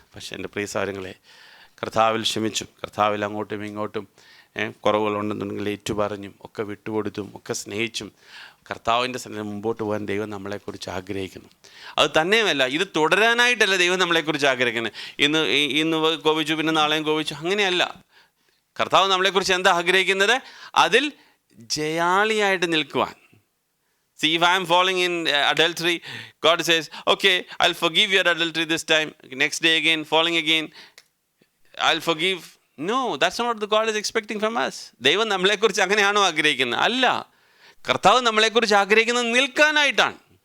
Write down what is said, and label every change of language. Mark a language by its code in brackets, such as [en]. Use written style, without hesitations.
[ml] പക്ഷേ എൻ്റെ പ്രിയ സഹോദരങ്ങളെ, കർത്താവിൽ ക്ഷമിച്ചും കർത്താവിൽ അങ്ങോട്ടും ഇങ്ങോട്ടും കുറവുകളുണ്ടെന്നുണ്ടെങ്കിൽ ഏറ്റുപറഞ്ഞും ഒക്കെ വിട്ടുകൊടുത്തും ഒക്കെ സ്നേഹിച്ചും കർത്താവിൻ്റെ സന്നിധിയിൽ മുമ്പോട്ട് പോകാൻ ദൈവം നമ്മളെക്കുറിച്ച് ആഗ്രഹിക്കുന്നു. അത് തന്നെയുമല്ല, ഇത് തുടരാനായിട്ടല്ല ദൈവം നമ്മളെക്കുറിച്ച് ആഗ്രഹിക്കുന്നത്. ഇന്ന് കോപിച്ചു പിന്നെ നാളെയും കോപിച്ചു, അങ്ങനെയല്ല. കർത്താവ് നമ്മളെക്കുറിച്ച് എന്താ ആഗ്രഹിക്കുന്നത്? അതിൽ ജയാളിയായിട്ട് നിൽക്കുവാൻ. [en] See, if I am falling in adultery, God says, okay, I'll forgive your adultery this time. Next day again, falling again, I'll forgive. No, that's not what the God is expecting from us. [ml] ദൈവം നമ്മളെക്കുറിച്ച് അങ്ങനെയാണോ ആഗ്രഹിക്കുന്നത്? അല്ല. കർത്താവ് നമ്മളെക്കുറിച്ച് ആഗ്രഹിക്കുന്നത് നിൽക്കാനായിട്ടാണ്.